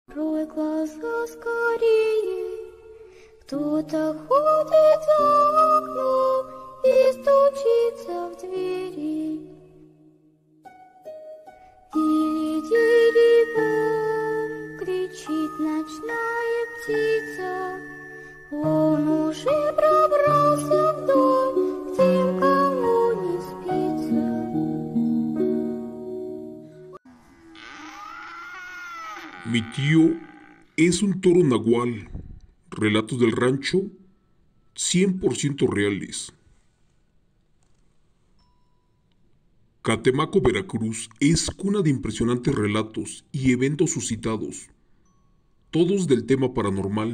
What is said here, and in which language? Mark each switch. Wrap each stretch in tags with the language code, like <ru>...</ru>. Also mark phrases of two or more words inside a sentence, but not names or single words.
<ru>Открой глаза скорее, кто-то ходит за окном и стучится в двери. Дири-дири-бом, кричит ночная птица, он уже пробрался в дом, к тем, кому не спится.</ru> <es>Mi tío es un toro nahual. Relatos del rancho 100% reales. Catemaco, Veracruz es cuna de impresionantes relatos y eventos suscitados, todos del tema paranormal.</es>